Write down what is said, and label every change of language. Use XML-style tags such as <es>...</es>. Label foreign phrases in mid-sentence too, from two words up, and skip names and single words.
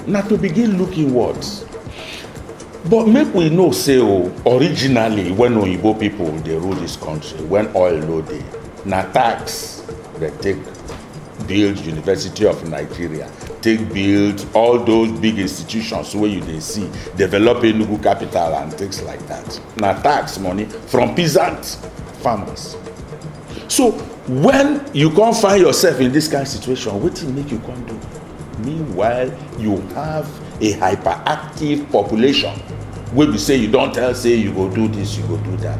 <pcm>Na to begin look inwards. But make we know say originally when Oyibo people dey rule this country, when oil no dey, na tax they take build University of Nigeria, take build all those big institutions where you dey see, develop Enugu capital and things like that. Na tax money from peasant farmers. So when you can't find yourself in this kind of situation, wetin make you come do? Meanwhile, you have a hyperactive population where we say you don't tell, say you go do this, you go do that.</pcm>